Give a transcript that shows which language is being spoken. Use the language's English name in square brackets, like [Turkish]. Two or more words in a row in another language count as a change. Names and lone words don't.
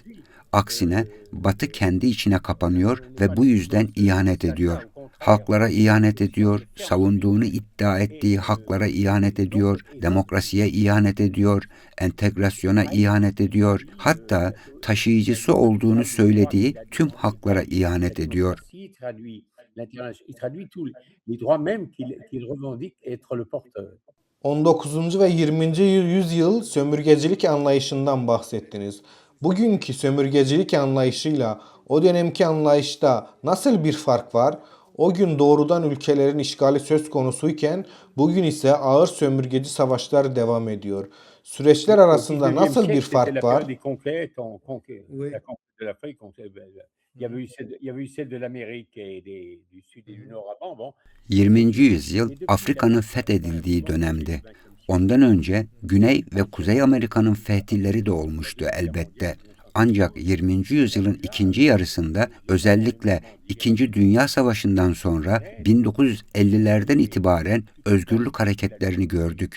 [Turkish] Aksine Batı kendi içine kapanıyor ve bu yüzden ihanet ediyor. Halklara ihanet ediyor, savunduğunu iddia ettiği haklara ihanet ediyor, demokrasiye ihanet ediyor, entegrasyona ihanet ediyor, hatta taşıyıcısı olduğunu söylediği tüm haklara ihanet ediyor. [French] Il traduit tous les droits même qu'il revendique être le porteur. [Turkish] 19. ve 20. yüzyıl sömürgecilik anlayışından bahsettiniz. Bugünkü sömürgecilik anlayışıyla o dönemki anlayışta nasıl bir fark var? O gün doğrudan ülkelerin işgali söz konusuyken bugün ise ağır sömürgeci savaşlar devam ediyor. Süreçler arasında nasıl bir fark var? [French] Des conquêtes, Oui. la conquête de l'Afrique, il y avait eu celle de l'Amérique et du Sud et du Nord avant. Bon, [Turkish] 20. yüzyıl Afrika'nın fethedildiği dönemdi. Ondan önce Güney ve Kuzey Amerika'nın fetihleri de olmuştu elbette. Ancak 20. yüzyılın ikinci yarısında özellikle İkinci Dünya Savaşı'ndan sonra 1950'lerden itibaren özgürlük hareketlerini gördük.